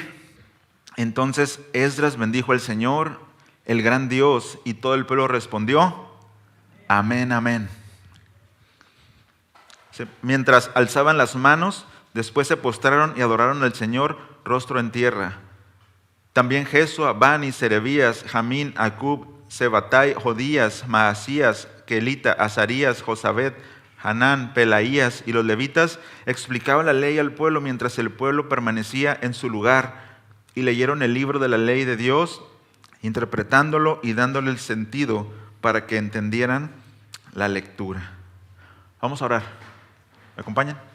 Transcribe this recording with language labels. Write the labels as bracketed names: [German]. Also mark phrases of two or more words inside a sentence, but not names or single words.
[Spanish] Entonces Esdras bendijo al Señor, el gran Dios, y todo el pueblo respondió: amén, amén. Mientras alzaban las manos, después se postraron y adoraron al Señor, rostro en tierra. También Jesua, Bani, Serebías, Jamín, Acub, Sebatai, Jodías, Maasías, Kelita, Azarías, Josabed, Hanán, Pelaías y los levitas explicaban la ley al pueblo mientras el pueblo permanecía en su lugar, y leyeron el libro de la ley de Dios, interpretándolo y dándole el sentido para que entendieran la lectura. Vamos a orar. ¿Me acompañan?